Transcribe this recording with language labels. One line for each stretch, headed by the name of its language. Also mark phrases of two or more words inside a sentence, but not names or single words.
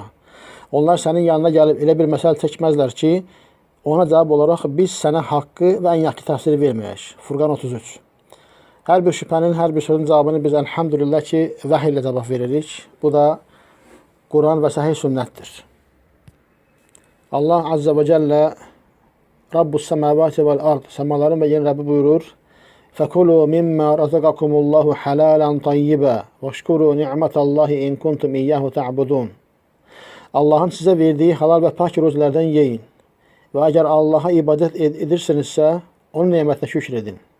Azerbaijani: Onlar sənin yanına gəlib elə bir məsəl çəkməzlər ki, ona cavab olaraq biz sənə haqqı və ən yaxşı təfsiri verməyək. Furqan 33. Hər bir şübhənin, hər bir sözün cavabını biz elhamdülillah ki, vəhiy ilə cavab veririk. Bu da Quran və səhih sünnətdir.
Arabic: الله عز وجل رب السماوات والأرض,
Turkish: semaların ve yerin Rabbi buyurur:
Arabic: "فكلوا مما رزقكم الله حلالا طيبا واشكروا نعمة الله إن كنتم إياه تعبدون."
Turkish: Allah'ın size verdiği halal ve pak rızıklardan yiyin ve eğer Allah'a ibadet edirsinizsə, onun nimetine şükredin.